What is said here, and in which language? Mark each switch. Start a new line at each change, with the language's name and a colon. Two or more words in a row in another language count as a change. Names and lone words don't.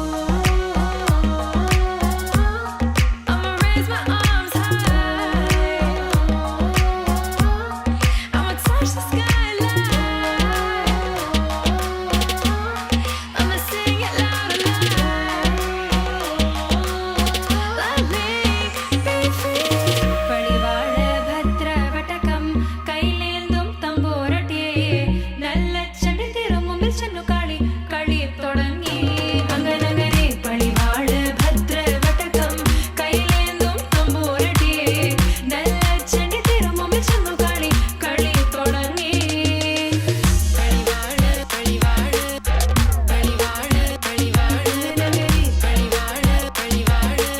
English: I'ma raise my arms high. I'ma touch the skyline. I'ma sing it loud and loud. Let me be free.
Malayalam: പടിവാള ഭദ്രവടകം കൈലേന്തും തമ്പൂരട്ടി നല്ല ചെടി തിരുമുമ്പിൽ ചെന്നു കളി കളി തുടങ്ങി അങ്ങനെ പടിവാള ഭദ്രവടകം കൈലേന്തും തമ്പൂരട്ടി നല്ല ചെടി തിരുമുമ്പിൽ ചെന്നു കളി കളി തുടങ്ങി പടിവാള പടിവാള പടിവാള പടിവാള പടിവാള പടിവാള